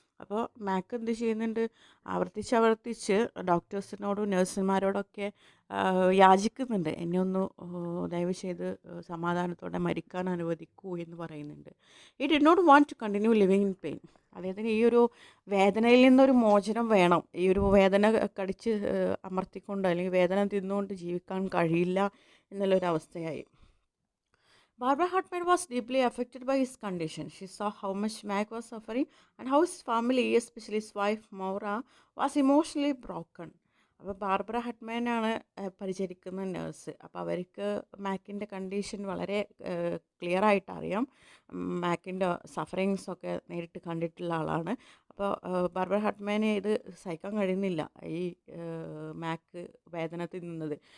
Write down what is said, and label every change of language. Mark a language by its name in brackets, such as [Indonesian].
[Malayalam] അപ്പോൾ മാക്ക് എന്ത് ചെയ്യുന്നുണ്ട്, ആവർത്തിച്ച് ഡോക്ടേഴ്സിനോടും നഴ്സുമാരോടൊക്കെ യാചിക്കുന്നുണ്ട്, എന്നെ ഒന്ന് ദയവ് ചെയ്ത് സമാധാനത്തോടെ മരിക്കാൻ അനുവദിക്കൂ എന്ന് പറയുന്നുണ്ട്. [English] He did not want to continue living in pain. [Malayalam] അദ്ദേഹത്തിന് ഈ ഒരു വേദനയിൽ നിന്നൊരു മോചനം വേണം. ഈ ഒരു വേദന കടിച്ച് അമർത്തിക്കൊണ്ട് അല്ലെങ്കിൽ വേദന തിന്നുകൊണ്ട് ജീവിക്കാൻ കഴിയില്ല എന്നുള്ളൊരവസ്ഥയായി. [English] Barbara Hartman was deeply affected by his condition. She saw how much Mac was suffering and how his family, especially his wife Maura, was emotionally broken. [Malayalam] അപ്പോൾ ബാർബറ ഹട്ട്മാനാണ് പരിചരിക്കുന്ന നേഴ്സ്. അപ്പോൾ അവർക്ക് മാക്കിൻ്റെ കണ്ടീഷൻ വളരെ ക്ലിയർ ആയിട്ട് അറിയാം. മാക്കിൻ്റെ സഫറിങ്സൊക്കെ നേരിട്ട് കണ്ടിട്ടുള്ള ആളാണ്. അപ്പോൾ ബാർബറ ഹട്ട്മാനെ ഇത് സഹിക്കാൻ കഴിയുന്നില്ല, ഈ മാക്ക് വേദന തിന്നുന്നത്.